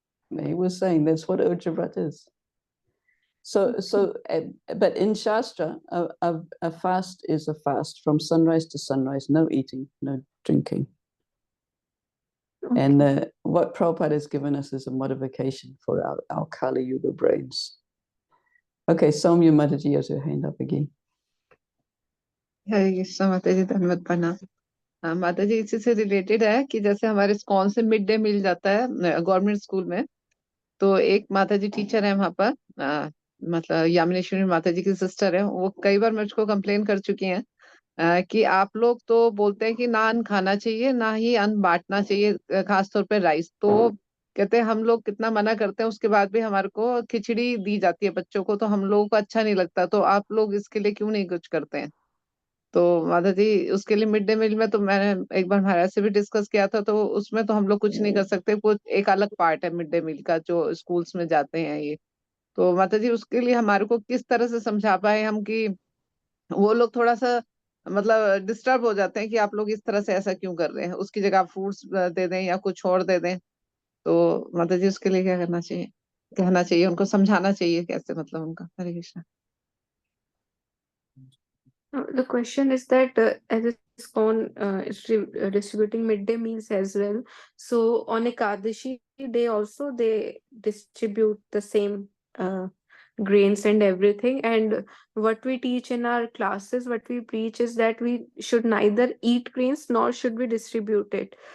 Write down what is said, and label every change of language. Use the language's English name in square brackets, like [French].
[English] He was saying that's what Urja Vrat is. But in Shastra, a fast is a fast from sunrise to sunrise, no eating, no drinking. And what Prabhupada has given us is a modification for our Kali Yuga brains. Okay, Soumya Mataji has her hand up again. [Hindi] हरे कृष्णा माता जी, धन्यवाद प्रणाम। माता जी, इसी से related है कि जैसे हमारे कौन से मिड डे मील जाता है गवर्नमेंट स्कूल में, तो एक माता जी टीचर है वहां पर, मतलब यामिनेश्वरी माता जी की सिस्टर है, वो कई बार मुझको कंप्लेन कर चुकी हैं कि आप लोग तो बोलते हैं कि ना अन्न खाना चाहिए, ना ही अन्न बांटना चाहिए, खासतौर पे राइस। तो कहते हैं हम लोग कितना मना करते हैं, उसके बाद भी हमारे को खिचड़ी दी जाती है बच्चों को, तो हम लोगों को अच्छा नहीं लगता। तो आप लोग इसके लिए क्यों नहीं कुछ करते हैं? तो माता जी, उसके लिए मिड डे मील में तो मैंने एक बार महाराज से भी डिस्कस किया था, तो उसमें तो हम लोग कुछ नहीं कर सकते। वो एक अलग पार्ट है मिड डे मील का जो स्कूल्स में जाते हैं ये। तो माता जी, उसके लिए हमारे को किस तरह से समझा पाए हम कि वो लोग थोड़ा सा मतलब डिस्टर्ब हो जाते हैं कि आप लोग इस तरह से ऐसा क्यों कर रहे हैं, उसकी जगह आप फ्रूट्स दे दें या कुछ और दे दें। तो माता जी, उसके लिए क्या करना चाहिए, कहना चाहिए, उनको समझाना चाहिए कैसे, मतलब उनका? हरे Krishna. [English] The question is that as ISKCON is distributing midday meals as well. So on Ekadashi day also they distribute the same grains and everything. And what we teach in our classes, what we preach is that we should neither eat grains nor should we distribute it.